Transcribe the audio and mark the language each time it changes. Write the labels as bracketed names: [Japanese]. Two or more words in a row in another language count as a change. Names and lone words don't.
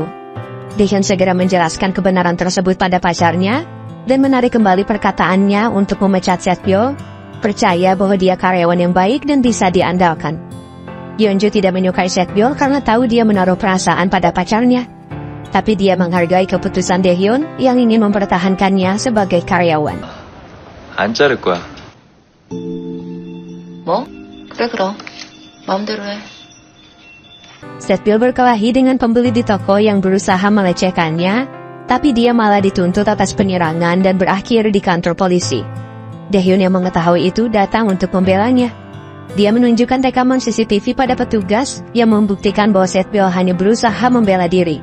[Indonesian] Daehyun segera menjelaskan kebenaran tersebut pada pacarnya dan menarik kembali perkataannya untuk memecat Setbil, percaya bahwa dia karyawan yang baik dan bisa diandalkan. Yeonju tidak menyukai Setbil karena tahu dia menaruh perasaan pada pacarnya, tapi dia menghargai keputusan Daehyun yang ingin mempertahankannya sebagai karyawan. [Korean] 안 자를 거야. 뭐? 그래 그럼. 마음대로 해. [Indonesian] Setbil berkelahi dengan pembeli di toko yang berusaha melecehkannya, tapi dia malah dituntut atas penyerangan dan berakhir di kantor polisi. Daehyun yang mengetahui itu datang untuk membelanya. Dia menunjukkan rekaman CCTV pada petugas yang membuktikan bahwa Setbyo hanya berusaha membela diri.